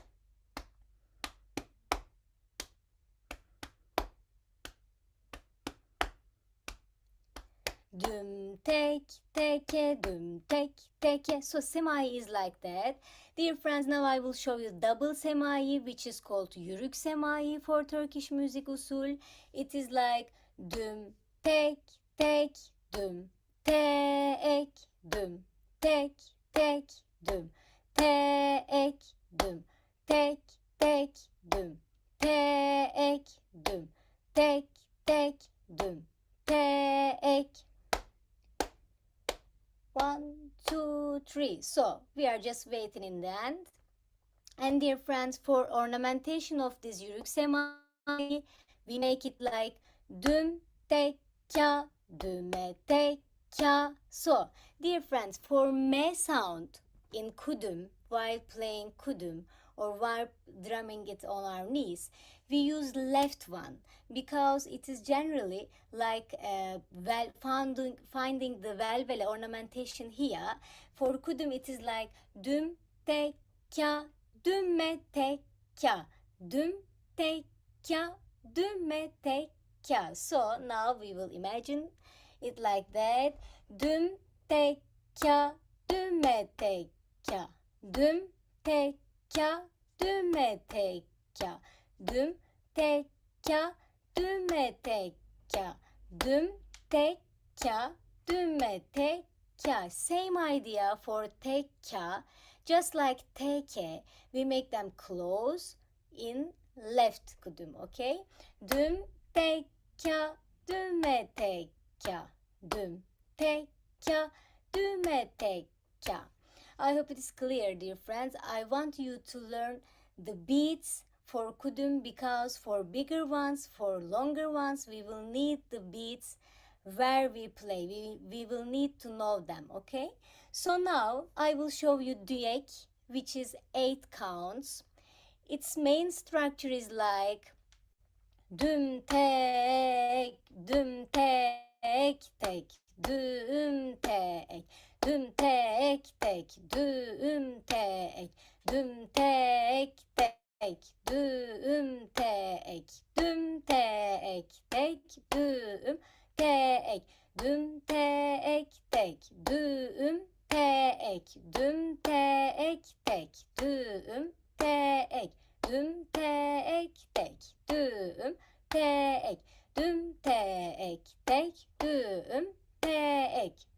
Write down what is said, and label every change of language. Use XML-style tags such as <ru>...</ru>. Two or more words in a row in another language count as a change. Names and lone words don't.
<en>Düm, tek, teke, düm, tek, teke. So semai is like that. Dear friends, now I will show you double semai, which is called yürük semai for Turkish music usul. It is like düm, tek, tek, düm, tek, düm, tek, tek, düm, tek, düm, tek, tek, düm, tek, düm, tek, tek, düm, tek. 1, 2, 3. So we are just waiting in the end. And dear friends, for ornamentation of this yürük semai, we make it like düm, tek, ka, düme, tek, ka. So dear friends, for me sound in kudum, while playing kudum or while drumming it on our knees, we use left one because it is generally like finding the velvele ornamentation here. For kudum it is like düm, tek, ka, dümme, tek, ka, düm, tek, ka, dümme, tek, ka. So now we will imagine it like that. Düm, tek, ka, dümme, tek, ka, düm, tek, ka, dümme, tek, ka, düm, tek, ka, dümme, tek, ka, düm, tek, ka, dümme, tek, ka. Same idea for tek, ka. Just like teke, we make them close in left kudum, okay? Düm, tek, ka, dümme, tek, ka, düm, tek, ka, dümme, tek, ka. I hope it is clear, dear friends. I want you to learn the beats for kudum because for bigger ones, for longer ones, we will need the beats where we play. We will need to know them, okay? So now I will show you düek, which is 8 counts. Its main structure is like düm tek, düm tek tek, düm tek, düm tek tek, düm tek, düm tek tek, düm tek, düm tek tek, düm tek, düm tek tek, düm tek, düm tek tek, düm tek, düm tek tek, düm tek, düm tek tek, düm tek.</en>